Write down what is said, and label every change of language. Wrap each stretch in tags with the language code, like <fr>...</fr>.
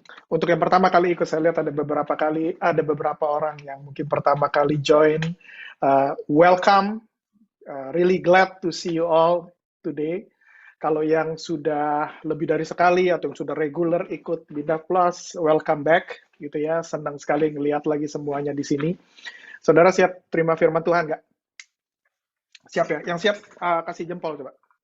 <id>Untuk yang pertama kali ikut, saya lihat ada beberapa orang yang mungkin pertama kali join.</id> <en>Welcome. Really glad to see you all today.</en> <id>Kalau yang sudah lebih dari sekali atau yang sudah regular ikut Bindov Plus,</id> <en>welcome back.</en> <id>Gitu ya. Senang sekali ngelihat lagi semuanya di sini. Saudara siap terima firman Tuhan nggak? Siap ya? Yang siap kasih jempol coba.</id>